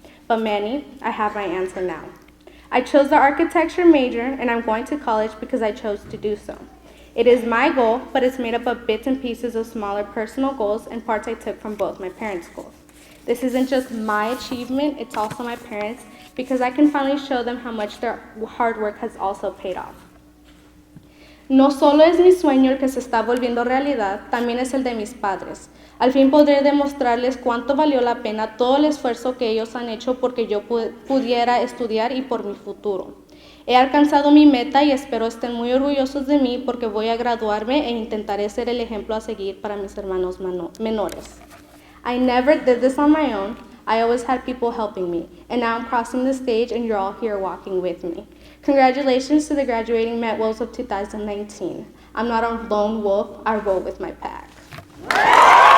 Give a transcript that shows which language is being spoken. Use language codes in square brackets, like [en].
[en] But Manny, I have my answer now. I chose the architecture major, and I'm going to college because I chose to do so. It is my goal, but it's made up of bits and pieces of smaller personal goals and parts I took from both my parents' goals. This isn't just my achievement, it's also my parents', because I can finally show them how much their hard work has also paid off. [es] No solo es mi sueño el que se está volviendo realidad, también es el de mis padres. Al fin podré demostrarles cuánto valió la pena todo el esfuerzo que ellos han hecho porque yo pudiera estudiar y por mi futuro. He alcanzado mi meta y espero estén muy orgullosos de mí porque voy a graduarme e intentaré ser el ejemplo a seguir para mis hermanos menores. [en] I never did this on my own. I always had people helping me, and now I'm crossing the stage and you're all here walking with me. Congratulations to the graduating Met Wolves of 2019. I'm not a lone wolf, I roll with my pack.